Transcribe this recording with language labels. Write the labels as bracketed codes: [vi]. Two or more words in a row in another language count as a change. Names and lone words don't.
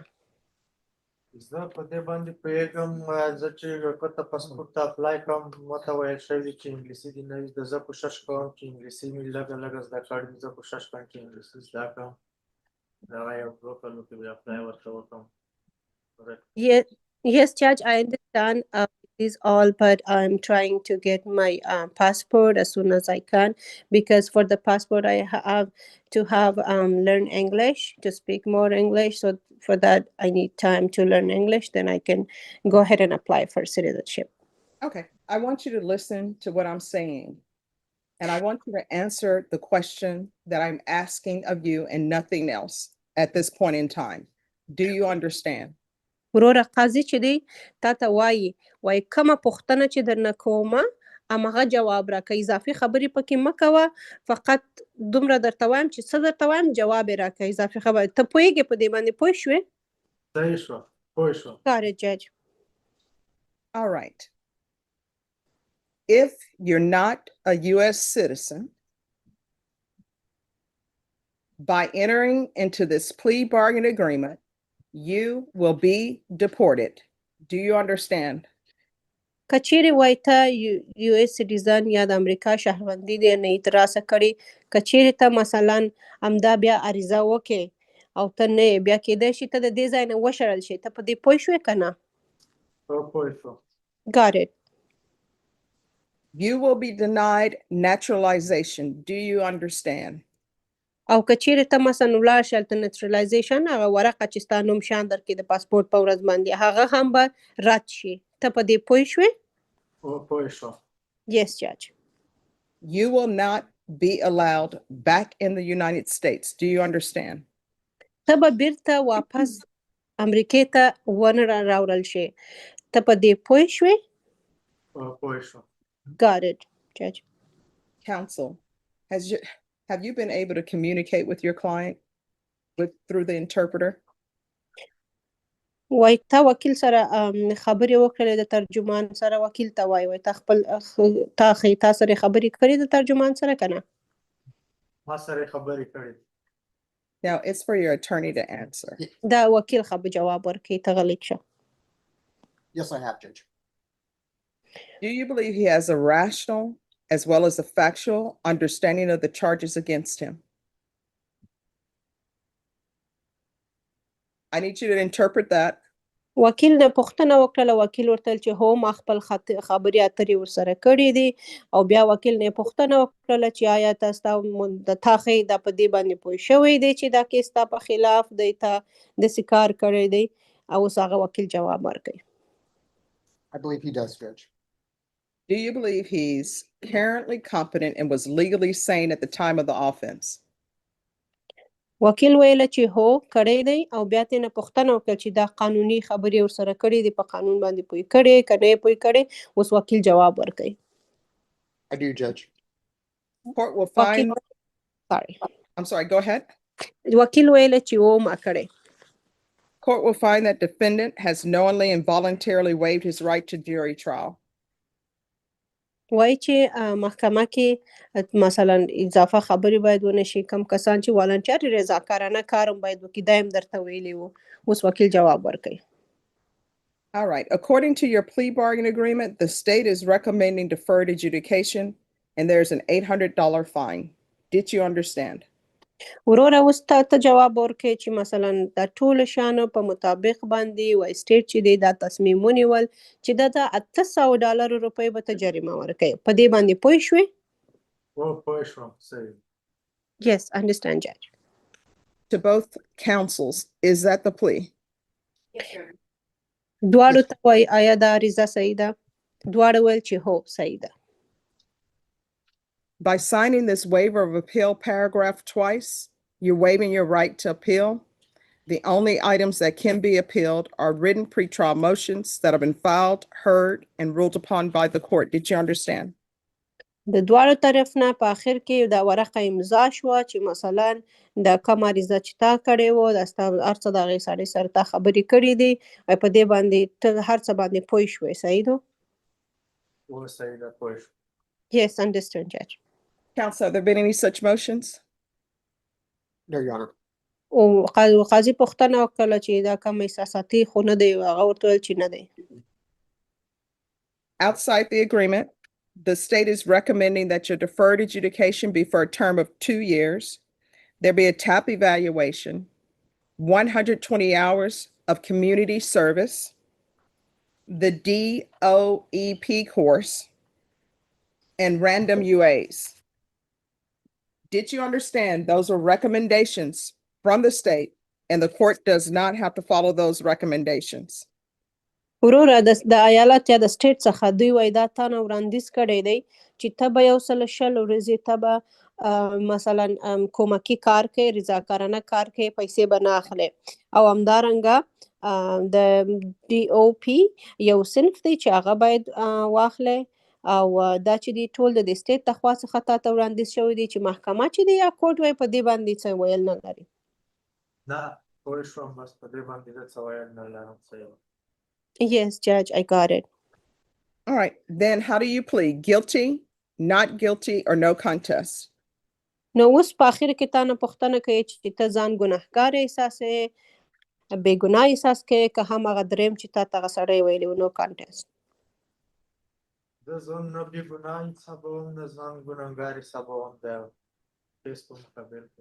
[ps] زه په دې باندې پوهېږم زه چې کته پاسپورټ ته اپلای کوم ماته ویل شوي چې انګلیسي دې نه وي زه کوشش کوم چې انګلیسي مې لږه لږه زده کړې وي زه کوشش کوم چې انګلیسي زده کړم دغه یو 2 کالو کې بیا اپلای ورته وکړم. [en] Yes, Judge, I understand this all, but I'm trying to get my passport as soon as I can because for the passport I have to have learn English to speak more English. So for that I need time to learn English. Then I can go ahead and apply for citizenship. Okay, I want you to listen to what I'm saying, and I want you to answer the question that I'm asking of you and nothing else at this point in time. Do you understand? [ps] وروره قاضي چې دی تا ته وایي کومه پوښتنه چې درنه کومه همغه جواب راکړه اضافي خبرې پکې مه کوه فقط دومره درته وایم چې څه درته وایم جواب یې راکړه اضافي خبرې ته پوهېږې په دې باندې پوه شوې؟ صحیح شوه پوه شوم. [en] Got it, Judge. All right. If you're not a US citizen, by entering into this plea bargain agreement, you will be deported. Do you understand? [ps] کچېرې وای ته [en] US citizen [ps] یا د امریکا شهروندي دې نه ترلاسه کړې کچېرې ته مثلا همدا بیا عریضه وکې او ته نه یې بیا کېدای شي ته د دې ځای نه وشړل شي ته په دې پوه شوې که نه [en] got it You will be denied naturalization. Do you understand? [ps] او کچېرې ته مثلا ولاړ شي هلته نیچرلایزیشن هغه ورقه چې ستا نوم شان درکړي د پاسپورټ په ورځ باندې هغه هم به رد شي ته په دې پوه شوې [en] yes judge You will not be allowed back in the United States. Do you understand? [ps] ته به بیرته واپس امریکې ته ونه راوړل شي ته په دې پوه شوې [en] got it judge Counsel, have you been able to communicate with your client through the interpreter? [ps] وای تا وکیل سره خبرې وکړلې د ترجمان سره وکیل ته وای تا خپل تا سره خبرې کړې د ترجمان سره که نه [en] Now, it's for your attorney to answer. [ps] دا وکیل جواب ورکړي ته غلیک شه [en] Yes, I have, Judge. Do you believe he has a rational as well as a factual understanding of the charges against him? I need you to interpret that. [ps] وکیل نه پوښتنه وکړله وکیل ورته چې هو ما خپل خبرې اترې ورسره کړې دي او بیا وکیل نه پوښتنه وکړله چې آیا تاسو د تاخې دا په دې باندې پوه شوی دی چې دا کیس تا په خلاف دی تا داسې کار کړی دی او اوس هغه وکیل جواب ورکوي [en] I believe he does, Judge. Do you believe he's currently competent and was legally sane at the time of the offense? [ps] وکیل ویله چې هو کړی دی او بیا ترې نه پوښتنه وکړه چې دا قانوني خبرې ورسره کړې دي په قانون باندې پوه کړې که نه یې پوه کړې اوس وکیل جواب ورکوي [en] I do, Judge. Court will find. Sorry. I'm sorry, go ahead. [ps] وکیل ویله چې و ما کړی [en] Court will find that defendant has knowingly and voluntarily waived his right to jury trial. [ps] وایي چې محکمه کې مثلا اضافه خبرې باید ونه شي کم کسان چې والنټیر رضاکارانه کار هم باید وکړي دا هم درته ویلي وو اوس وکیل جواب ورکوي [en] All right. According to your plea bargain agreement, the state is recommending deferred adjudication and there's an $800 fine. Did you understand? [ps] وروره اوس ته جواب ورکړي چې مثلا د ټولو شیانو په مطابق باندې وایي سټیټ چې دی دا تصمیم ونیول چې د $800 روپۍ به ته جریمه ورکوي په دې باندې پوه شوې [en] yes understand judge To both counsels, is that the plea? Yes, Your Honor. [ps] دواړو ته وایي آیا دا عریضه صحیح ده دواړه ویل چې هو صحیح ده [en] By signing this waiver of appeal paragraph twice, you're waiving your right to appeal. The only items that can be appealed are written pretrial motions that have been filed, heard, and ruled upon by the court. Did you understand? [ps] د دواړو طرف نه په آخر کې دا ورقه امضا شوه چې مثلا د کوم عریضه چې تا کړې وه دا ستا هر څه د هغې سړي سره تا خبرې کړې دي او په دې باندې ته هر څه باندې پوه شوې صحیح ده [en] yes understand judge Counsel, have there been any such motions? No, Your Honor. [ps] او قاضي پوښتنه وکړله چې دا کوم احساساتي خو نه دی هغه ورته ویل چې نه دی [en] Outside the agreement, the state is recommending that your deferred adjudication be for a term of 2 years. There be a TAP evaluation, 120 hours of community service, the DOEP course, and random UAs. Did you understand those are recommendations from the state and the court does not have to follow those recommendations? [ps] وروره د ایالت یا د سټیټ څخه دوی وایي دا تا نه وړاندیز کړی دی چې ته به 100 ورځې ته به مثلا کومکي کار کوې رضاکارانه کار کوې پیسې به نه اخلې او همدارنګه د DOP یو صنف دی چې هغه باید واخلې او دا چې دی ټول د سټیټ لخوا څخه تا ته وړاندیز شوی دی چې محکمه چې دی یا کوټ وایي په دې باندې څه ویل نه لري نه پوه شوم بس په دې باندې څه ویل نه لرم [en] yes judge I got it All right, then how do you plead? Guilty, not guilty, or no contest? [ps] نو اوس په اخر کې تا نه پوښتنه کوي چې ته ځان ګناهګار احساسوې بې ګناه احساس کوې که هم هغه درېیم چې تا ته هغه سړی ویلی و [en] no contest [ps] د ځان نه بې ګناه حسابوم د ځان ګناهګار حسابوم د کیس په مقابل کې.